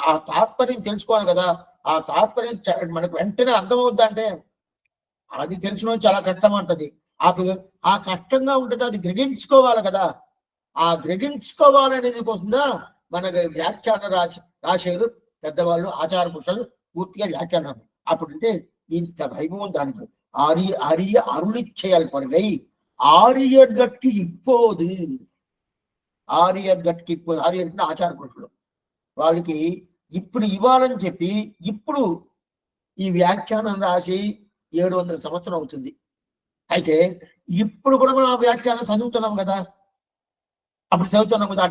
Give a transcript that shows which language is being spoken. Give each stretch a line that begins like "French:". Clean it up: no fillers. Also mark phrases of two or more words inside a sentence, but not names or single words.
Telugu: ఆ తాత్పర్యం తెలుసుకోవాలి కదా, ఆ తాత్పర్యం మనకు వెంటనే అర్థమవుద్ది అంటే అది తెలుసుకోవడం చాలా కష్టం అంటది. ఆ కష్టంగా ఉంటుంది, అది గ్రహించుకోవాలి కదా. ఆ గ్రహించుకోవాలనేది కోసంగా మనకు వ్యాఖ్యాన రాసేరు పెద్దవాళ్ళు, ఆచార పురుషులు పూర్తిగా వ్యాఖ్యానం. అప్పుడంటే ఇంత వైభవం దానికి.
Tamil: அரிய அருளிச்செயல் பொருளை ஆரியர்கட்கு இப்போது,
Telugu: ఆర్యర్గట్కి ఇప్పుడు, ఆర్యర్గట్టు ఆచార పురుషులు వాళ్ళకి ఇప్పుడు ఇవ్వాలని చెప్పి ఇప్పుడు ఈ వ్యాఖ్యానం రాసి 700 సంవత్సరం అవుతుంది. అయితే ఇప్పుడు కూడా మనం ఆ వ్యాఖ్యానం చదువుతున్నాం కదా, అప్పుడు చదువుతున్నాం కదా.